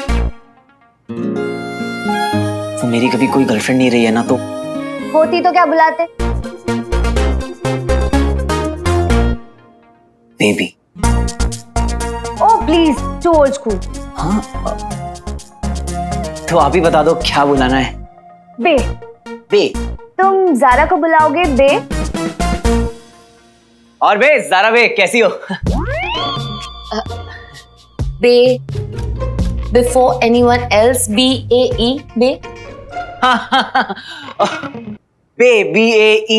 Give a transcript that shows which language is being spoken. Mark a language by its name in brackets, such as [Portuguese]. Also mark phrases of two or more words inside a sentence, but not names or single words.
[Hindi] वो मेरी कभी कोई गर्लफ्रेंड नहीं रही है ना, तो होती तो क्या बुलाते? बेबी। [English] Oh please, too old school. [Hindi] हाँ, तो आप ही बता दो क्या बुलाना है। बे। बे। तुम जारा को बुलाओगे बे? और बे, जारा बे कैसी हो? बे, [English] before anyone else, B-A-E, [Hindi] बे। बे, [English] B-A-E।